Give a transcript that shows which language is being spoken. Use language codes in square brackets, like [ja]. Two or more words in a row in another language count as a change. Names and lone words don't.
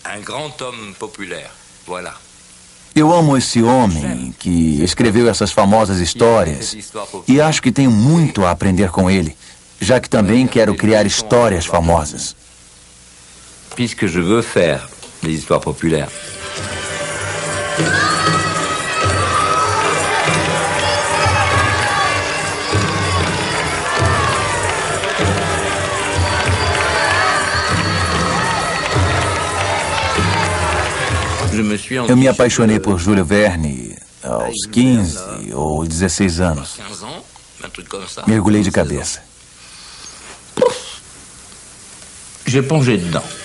[pt] Eu amo esse homem que escreveu essas famosas histórias e acho que tenho muito a aprender com ele, já que também quero criar histórias famosas. [fr] Puisque je veux faire des histoires populaires. [pt] Eu me apaixonei por Júlio Verne aos 15 ou 16 anos. Mergulhei de cabeça. [fr] J'ai plongé dedans.